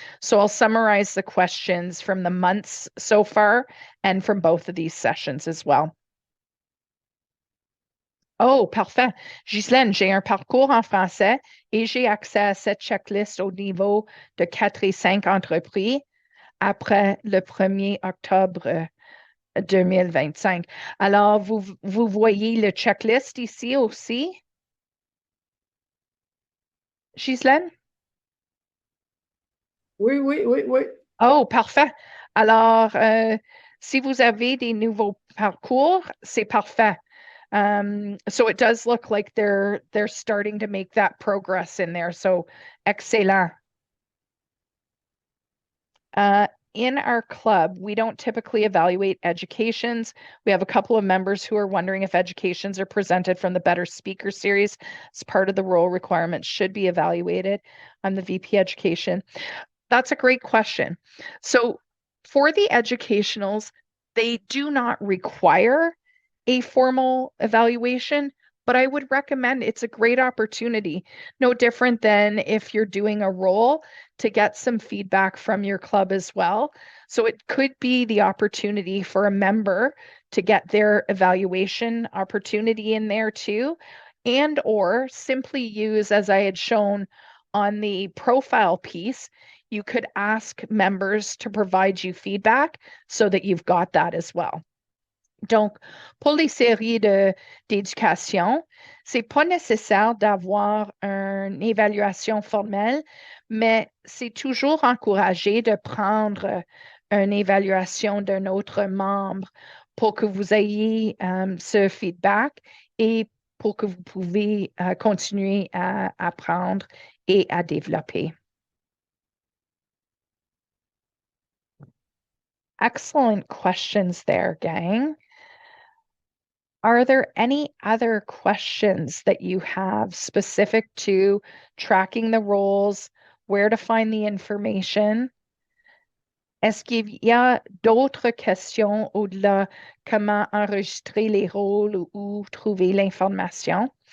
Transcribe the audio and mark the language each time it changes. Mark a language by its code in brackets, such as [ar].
[en] So I'll summarize the questions from the months so far and from both of these sessions as well. [fr] Oh, parfait. Ghislaine, j'ai un parcours en français et j'ai accès à cette checklist au niveau de 4 et 5 entreprises après le 1er octobre 2025. Alors, vous voyez le checklist ici aussi? Ghislaine? Oui. Oh, parfait. Alors, si vous avez des nouveaux parcours, c'est parfait. [en] So it does look like they're starting to make that progress in there. So excellent. In our club, we don't typically evaluate educations. We have a couple of members who are wondering if educations are presented from the Better Speaker series as part of the role requirements should be evaluated. I'm the VP Education. That's a great question. So for the educationals, they do not require a formal evaluation, but I would recommend it's a great opportunity, no different than if you're doing a role to get some feedback from your club as well. So it could be the opportunity for a member to get their evaluation opportunity in there too, and or simply use, as I had shown on the profile piece, you could ask members to provide you feedback so that you've got that as well. [fr] Donc, pour les séries d'éducation, c'est pas nécessaire d'avoir une évaluation formelle, mais c'est toujours encouragé de prendre une évaluation d'un autre membre pour que vous ayez ce feedback et pour que vous pouvez continuer à apprendre et à développer. [en] Excellent questions there, gang. Are there any other questions that you have specific to tracking the roles, where to find the information? [fr] Est-ce qu'il y a d'autres questions au-delà comment enregistrer les rôles ou trouver l'information?